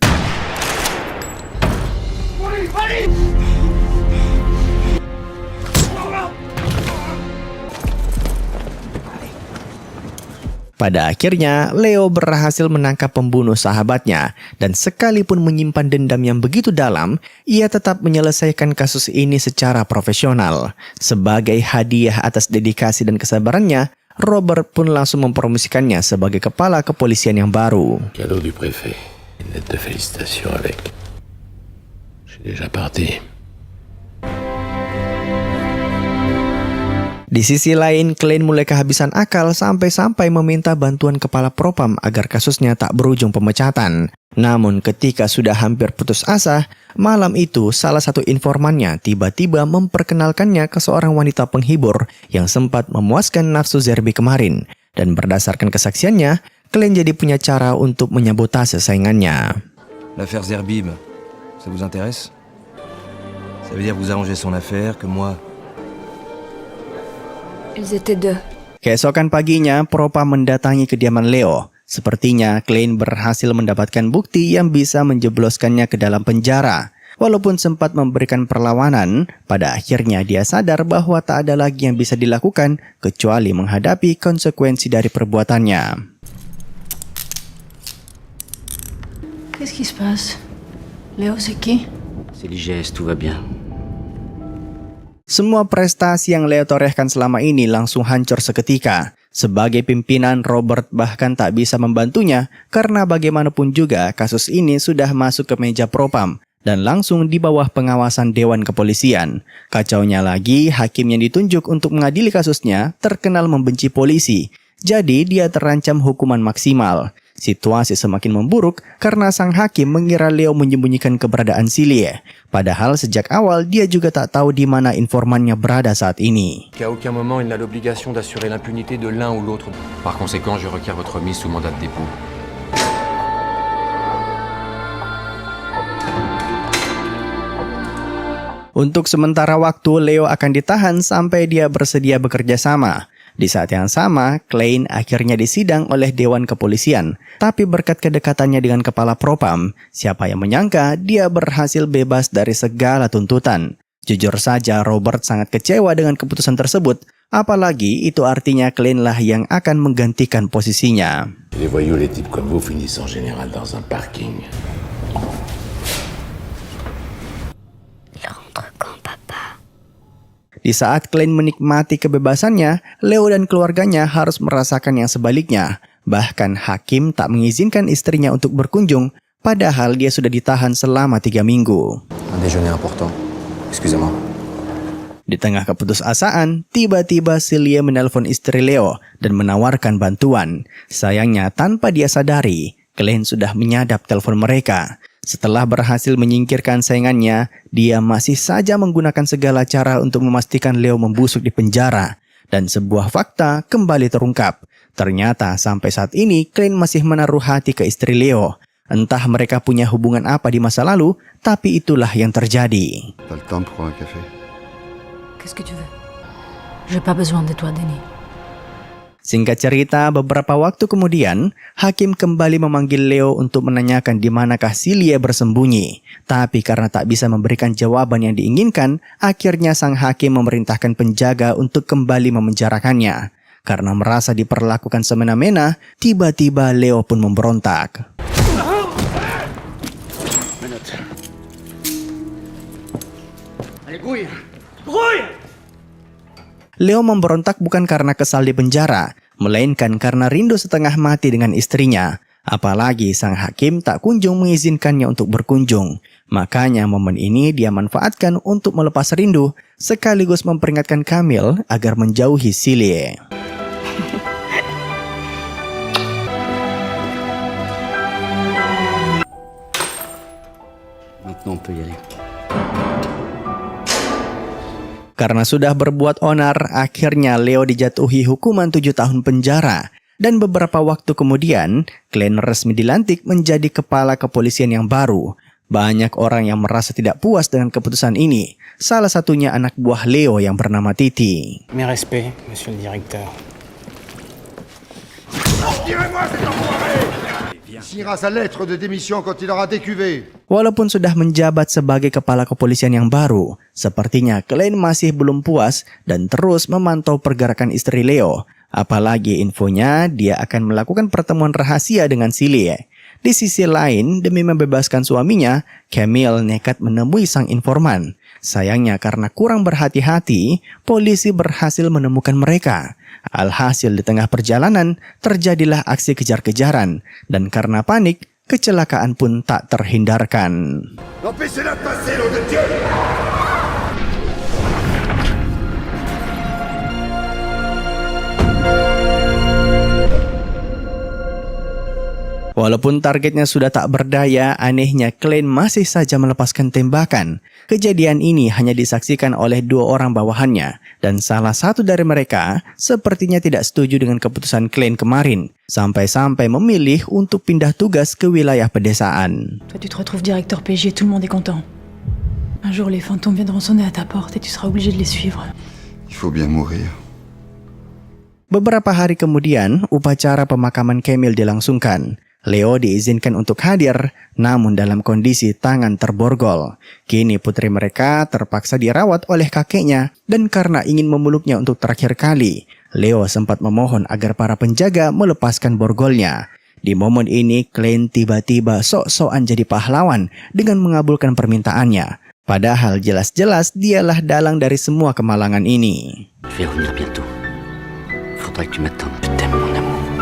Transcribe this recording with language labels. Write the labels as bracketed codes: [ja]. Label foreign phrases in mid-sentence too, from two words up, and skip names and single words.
[id] Pada akhirnya, Leo berhasil menangkap pembunuh sahabatnya, dan sekalipun menyimpan dendam yang begitu dalam, ia tetap menyelesaikan kasus ini secara profesional. Sebagai hadiah atas dedikasi dan kesabarannya, Robert pun langsung mempromosikannya sebagai kepala kepolisian yang baru. [fr] Cadeau du préfet. Une lettre de félicitations avec. Je suis déjà parti. [id] Di sisi lain, Klein mulai kehabisan akal sampai-sampai meminta bantuan kepala Propam agar kasusnya tak berujung pemecatan. Namun ketika sudah hampir putus asa, malam itu salah satu informannya tiba-tiba memperkenalkannya ke seorang wanita penghibur yang sempat memuaskan nafsu Zerbi kemarin. Dan berdasarkan kesaksiannya, Klein jadi punya cara untuk menyabotase saingannya. [fr] L'affaire Zerbib, ça vous intéresse? Ça veut dire vous arrangez son affaire, que moi... Ils étaient deux. [id] Keesokan paginya, Propam mendatangi kediaman Leo. Sepertinya Klein berhasil mendapatkan bukti yang bisa menjebloskannya ke dalam penjara. Walaupun sempat memberikan perlawanan, pada akhirnya dia sadar bahwa tak ada lagi yang bisa dilakukan kecuali menghadapi konsekuensi dari perbuatannya. [fr] Qu'est-ce qui se passe? Léo, c'est qui? C'est l'IGS, tout va bien. [id] Semua prestasi yang Leo torehkan selama ini langsung hancur seketika. Sebagai pimpinan, Robert bahkan tak bisa membantunya karena bagaimanapun juga kasus ini sudah masuk ke meja Propam dan langsung di bawah pengawasan Dewan Kepolisian. Kacaunya lagi, hakim yang ditunjuk untuk mengadili kasusnya terkenal membenci polisi. Jadi dia terancam hukuman maksimal. Situasi semakin memburuk karena sang hakim mengira Leo menyembunyikan keberadaan Silie. Padahal sejak awal dia juga tak tahu di mana informannya berada saat ini. [fr] Qu'à aucun moment il n'a l'obligation d'assurer l'impunité de l'un ou l'autre. Par conséquent, je requiers votre mise sous mandat de dépôt. [id] Untuk sementara waktu, Leo akan ditahan sampai dia bersedia bekerja sama. Di saat yang sama, Klein akhirnya disidang oleh Dewan Kepolisian. Tapi berkat kedekatannya dengan Kepala Propam, siapa yang menyangka dia berhasil bebas dari segala tuntutan. Jujur saja, Robert sangat kecewa dengan keputusan tersebut. Apalagi itu artinya Klein lah yang akan menggantikan posisinya. [fr] Les voyous, les types comme vous finissent en général dans un parking. [id] Di saat Klein menikmati kebebasannya, Leo dan keluarganya harus merasakan yang sebaliknya. Bahkan hakim tak mengizinkan istrinya untuk berkunjung, padahal dia sudah ditahan selama 3 minggu. [fr] Un déjeuner important. Excusez-moi. [id] Di tengah keputusasaan, tiba-tiba Silie menelpon istri Leo dan menawarkan bantuan. Sayangnya tanpa dia sadari, Klein sudah menyadap telepon mereka. Setelah berhasil menyingkirkan saingannya, dia masih saja menggunakan segala cara untuk memastikan Leo membusuk di penjara. Dan sebuah fakta kembali terungkap. Ternyata sampai saat ini, Klein masih menaruh hati ke istri Leo. Entah mereka punya hubungan apa di masa lalu, tapi itulah yang terjadi. [fr] T'as le temps pour un café? Qu'est-ce que tu veux? J'ai pas besoin de toi, Denis. [id] Singkat cerita, beberapa waktu kemudian, hakim kembali memanggil Leo untuk menanyakan di manakah Silie bersembunyi. Tapi karena tak bisa memberikan jawaban yang diinginkan, akhirnya sang hakim memerintahkan penjaga untuk kembali memenjarakannya. Karena merasa diperlakukan semena-mena, tiba-tiba Leo pun memberontak. [fr] Allez, grouille! Grouille! [id] Leo memberontak bukan karena kesal di penjara, melainkan karena rindu setengah mati dengan istrinya. Apalagi sang hakim tak kunjung mengizinkannya untuk berkunjung. Makanya momen ini dia manfaatkan untuk melepas rindu, sekaligus memperingatkan Camille agar menjauhi Silie. [fr] Maintenant, on peut y aller. [id] Karena sudah berbuat onar, akhirnya Leo dijatuhi hukuman 7 tahun penjara. Dan beberapa waktu kemudian, Klein resmi dilantik menjadi kepala kepolisian yang baru. Banyak orang yang merasa tidak puas dengan keputusan ini. Salah satunya anak buah Leo yang bernama Titi. [fr] Mes respects, monsieur le directeur. Tirez-moi cet enfoiré! Il signera sa lettre de démission quand il aura décuvé. [id] Walaupun sudah menjabat sebagai kepala kepolisian yang baru, sepertinya Klein masih belum puas dan terus memantau pergerakan istri Leo. Apalagi infonya dia akan melakukan pertemuan rahasia dengan Silie. Di sisi lain, demi membebaskan suaminya, Camille nekat menemui sang informan. Sayangnya karena kurang berhati-hati, polisi berhasil menemukan mereka. Alhasil di tengah perjalanan, terjadilah aksi kejar-kejaran. Dan karena panik, kecelakaan pun tak terhindarkan. [fr] Empêchez-la de passer, l'eau de Dieu! [id] Walaupun targetnya sudah tak berdaya, anehnya Klein masih saja melepaskan tembakan. Kejadian ini hanya disaksikan oleh 2 orang bawahannya, dan salah satu dari mereka sepertinya tidak setuju dengan keputusan Klein kemarin, sampai-sampai memilih untuk pindah tugas ke wilayah pedesaan. [fr] Toi, tu te retrouves directeur PJ, tout le monde est content. Un jour, les fantômes viendront sonner à ta porte et tu seras obligé de les suivre. Il faut bien mourir. [id] Beberapa hari kemudian, upacara pemakaman Camille dilangsungkan. Leo diizinkan untuk hadir, namun dalam kondisi tangan terborgol. Kini putri mereka terpaksa dirawat oleh kakeknya, dan karena ingin memeluknya untuk terakhir kali, Leo sempat memohon agar para penjaga melepaskan borgolnya. Di momen ini, Klein tiba-tiba sok-sokan jadi pahlawan dengan mengabulkan permintaannya. Padahal jelas-jelas dialah dalang dari semua kemalangan ini. [fr] Je vais revenir bientôt. Faudrait que tu m'attendes. Je t'aime, mon amour.